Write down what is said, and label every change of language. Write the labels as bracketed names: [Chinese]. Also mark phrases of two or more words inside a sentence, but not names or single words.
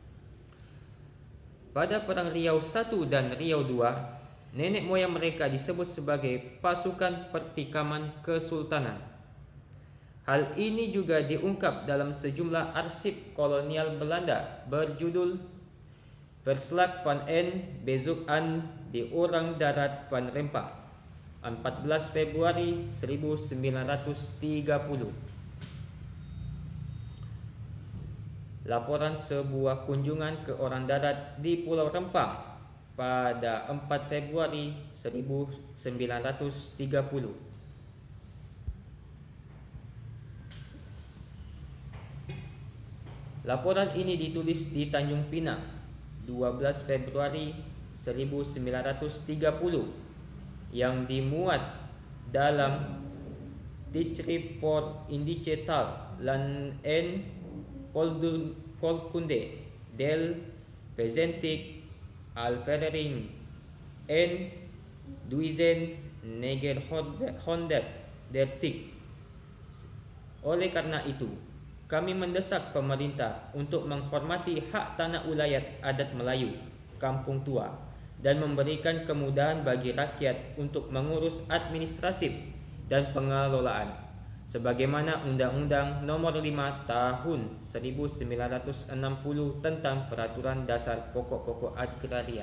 [Indonesian] Pada Perang Riau I dan Riau II, nenek moyang mereka disebut sebagai pasukan pertikaman kesultanan. Hal ini juga diungkap dalam sejumlah arsip kolonial Belanda berjudul Verslag van een Bezoek aan de Orang Darat van Rempang, 14 Februari 1930. Laporan sebuah kunjungan ke orang darat di Pulau Rempang pada 4 Februari 1930. Laporan ini ditulis di Tanjung Pinang 12 Februari 1930 yang dimuat dalam Tijdschrift voor Indische Taal en Volkskunde del 20 Alverering en 1930. Oleh karena itu, kami mendesak pemerintah untuk menghormati hak tanah ulayat adat Melayu, Kampung Tua, dan memberikan kemudahan bagi rakyat untuk mengurus administratif dan pengelolaan, sebagaimana Undang-Undang Nomor 5 Tahun 1960 tentang Peraturan Dasar Pokok-pokok Agraria.